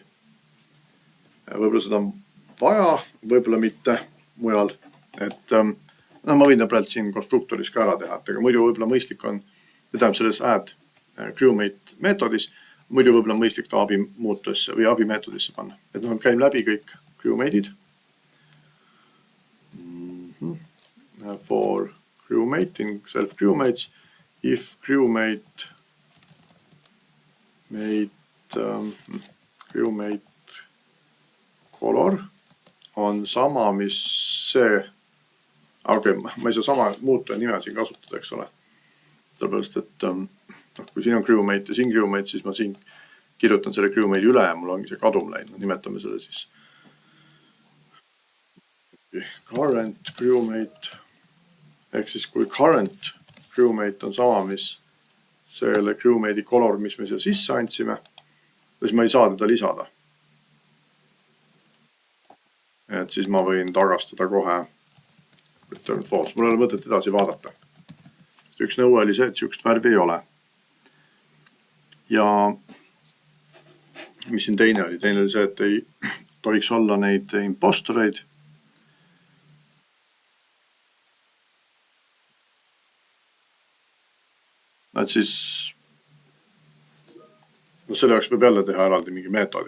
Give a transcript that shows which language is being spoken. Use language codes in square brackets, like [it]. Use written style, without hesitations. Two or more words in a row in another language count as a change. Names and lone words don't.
[et] Võib-olla seda on vaja, võib-olla mitte mujal. Et ma võin praegu siin konstruktoris ka ära teha, et muidu võib-olla mõistlik on, tähendab selles [en] add crewmate [et] meetodis, muidu võib-olla mõistlik ta abimuutesse või abimeetodisse panna. Et käime läbi kõik crewmate'id. [en] For crewmating, self crewmates, if crewmate color [et] on sama, mis see, ma ei saa sama muutuja nime siin kasutada, eks ole. Sellepärast, et kui siin on crewmate ja siin crewmate, siis ma siin kirjutan selle crewmate'i üle ja mul ongi see kadum läinud. Nimetame selle siis [en] current crewmate. [et] Ehk siis kui [en] current crewmate [et] on sama, mis selle crewmate'i color, mis me siia sisse andsime, siis ma ei saa teda lisada. Et siis ma võin tagastada kohe [en] return false. [et] Mul ei ole mõtet edasi vaadata. Üks nõue oli see, et sihukest värvi ei ole. Ja mis siin teine oli? Teine oli see, et ei tohiks olla neid impostoreid. Et siis selle jaoks võib jälle teha eraldi mingi meetodi.